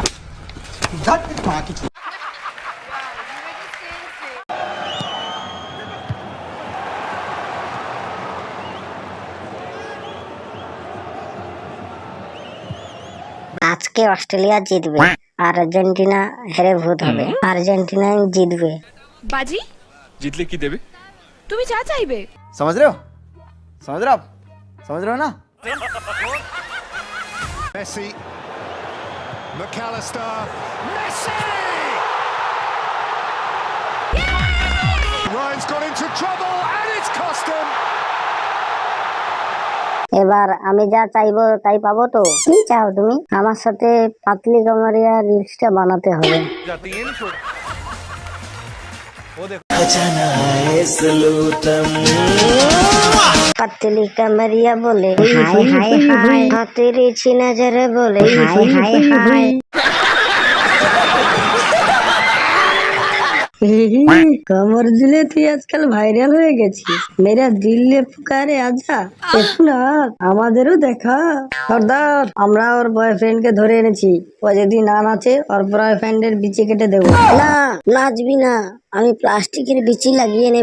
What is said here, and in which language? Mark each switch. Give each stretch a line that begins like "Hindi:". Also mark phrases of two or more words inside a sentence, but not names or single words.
Bangla: আজকে অস্ট্রেলিয়া জিতবে, আর আর্জেন্টিনা হেরে ভূত হবে। আর্জেন্টিনা জিতবে। বাজি জিতলে কি দেবে? তুমি যা চাইবে।
Hindi: समझ रहे हो समझ रहे हो आप समझ रहे हो ना
English: Messi, McAllister, Messi! Ryan's got into trouble and it's cost him.
Bangla: এবার আমি যা চাইবো তাই পাবো তো? কি চাও তুমি? আমার সাথে
Hindi: पतली कमरिया
Bangla: রিলসটা বানাতে হবে।
Hindi: पतली कमरिया बोले हाय हाय हाय, हाँ तेरी अच्छी नजर बोले हाय हाय हाय। कमर दिले
Bangla: তুই আজকাল ভাইরাল হয়ে গেছিস।
Hindi: मेरा दिले पुकारे आजा।
Bangla: না আমাদেরও দেখা। সর্দার, আমরা ওর বয়ফ্রেন্ডকে ধরে এনেছি। ও যদি না নাচে ওর বয়ফ্রেন্ডের বিচি কেটে দেবো। না নাচবি না, আমি প্লাস্টিকের বিচি লাগিয়ে নেব।